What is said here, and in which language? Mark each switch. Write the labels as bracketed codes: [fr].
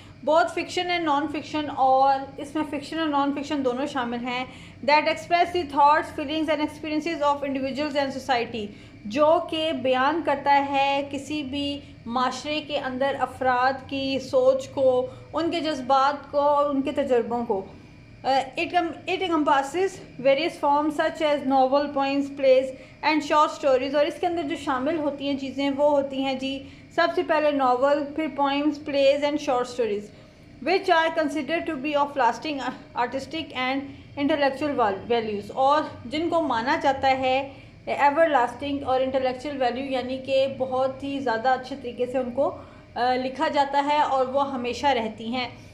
[ur] بہت [en] fiction and non fiction, [ur] اور اس میں فکشن اور نان فکشن دونوں شامل ہیں. [en] that express the thoughts feelings and experiences of individuals and society, [ur] جو کہ بیان کرتا ہے کسی بھی معاشرے کے اندر افراد کی سوچ کو، ان کے جذبات کو اور ان کے تجربوں کو. [en] It encompasses various forms such as novel, poems, plays and short stories. [ur] اور اس کے اندر جو شامل ہوتی ہیں چیزیں وہ ہوتی ہیں جی سب سے پہلے ناول، پھر [en] poems, plays and short stories which are considered to be of lasting artistic and intellectual values، [ur] اور جن کو مانا جاتا ہے ایور لاسٹنگ اور انٹلیکچوئل ویلیو، یعنی کہ بہت ہی زیادہ اچھے طریقے سے ان کو لکھا جاتا ہے اور وہ ہمیشہ رہتی ہیں.